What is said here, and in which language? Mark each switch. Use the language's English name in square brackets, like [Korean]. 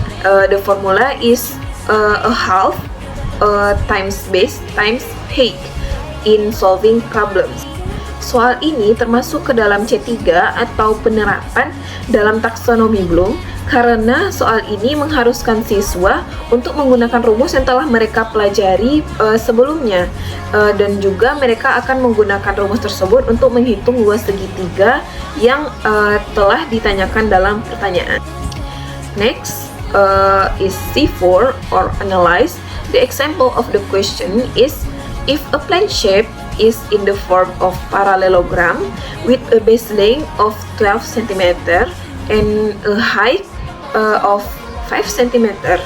[English] The formula is a half times base times height in solving problems. [Indonesian] Soal ini termasuk ke dalam C3 atau penerapan dalam taksonomi Bloom karena soal ini mengharuskan siswa untuk menggunakan rumus yang telah mereka pelajari sebelumnya dan juga mereka akan menggunakan rumus tersebut untuk menghitung luas segitiga yang telah ditanyakan dalam pertanyaan. [English] Next is C4 or analyze. The example of the question is if a plane shape is in the form of parallelogram with a base length of 12 cm and a height of 5 cm.